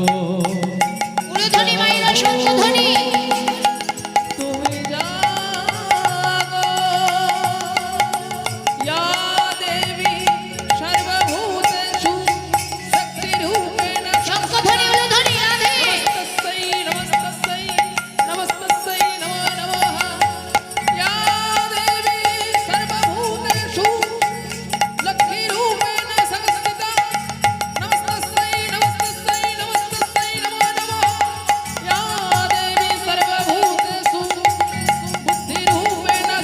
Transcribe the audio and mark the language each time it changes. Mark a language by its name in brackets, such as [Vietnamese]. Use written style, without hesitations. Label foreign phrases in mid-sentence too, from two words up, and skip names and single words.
[Bangla] উলুধ্বনি মায়েরা শঙ্খধ্বনি, তুমি জাগো, [Sanskrit] ইয়া দেবী সর্বভূতেষু শক্তিরূপেণ [Bangla] শঙ্খধ্বনি উলুধ্বনি রাধে। [Sanskrit] নমস্তস্যৈ নমস্তস্যৈ নমস্তস্যৈ নমো নমঃ, ইয়া দেবী সর্বভূতেষু লক্ষ্মীরূপেণ সংস্থিতা, নমস্তস্যৈ নমস্তস্যৈ নমস্তস্যৈ নমো নমঃ, ইয়া দেবী সর্বভূতেষু বুদ্ধিরূপেণ